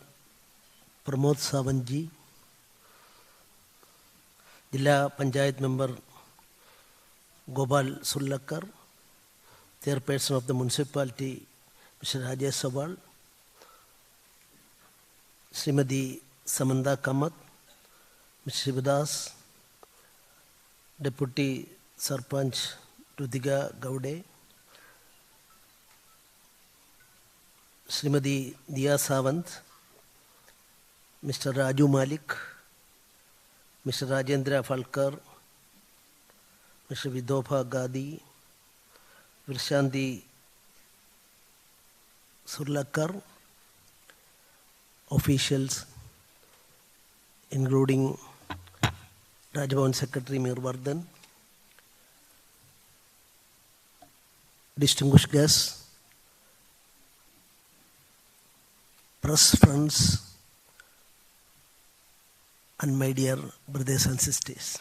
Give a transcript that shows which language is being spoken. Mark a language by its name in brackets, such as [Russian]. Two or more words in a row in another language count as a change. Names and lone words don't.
[English] Pramod Sawantji, Jilla Panchayat Member Gopal Sullakar, Chairperson of the Municipality Mr. Rajesh Sawal, Srimadi Samanda Kamath, Mr. Shivadas, Deputy Sarpanch Rudiga Gaude, Srimadi Diya Sawant, Mr. Raju Malik, Mr. Rajendra Falkar, Mr. Vidopha Gadi, Virshanti Surlakar, officials including Rajbhavan Secretary Mirvardhan, distinguished guests, press friends, and my dear brothers and sisters.